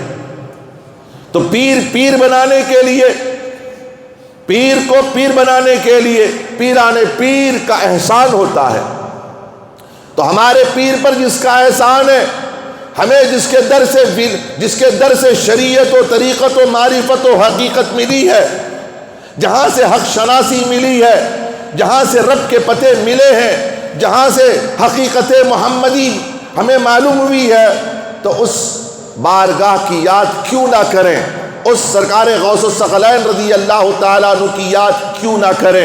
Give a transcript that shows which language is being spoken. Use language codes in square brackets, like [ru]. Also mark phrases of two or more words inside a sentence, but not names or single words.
[ur] تو پیر بنانے کے لیے، پیر کو پیر بنانے کے لیے پیران پیر کا احسان ہوتا ہے۔ تو ہمارے پیر پر جس کا احسان ہے، ہمیں جس کے در سے شریعت و طریقت و معرفت و حقیقت ملی ہے، جہاں سے حق شناسی ملی ہے، جہاں سے رب کے پتے ملے ہیں، جہاں سے حقیقت محمدی ہمیں معلوم ہوئی ہے، تو اس بارگاہ کی یاد کیوں نہ کریں؟ اس سرکار غوث الثقلین [ar] رضی اللہ تعالیٰ عنہ [ur] کی یاد کیوں نہ کریں؟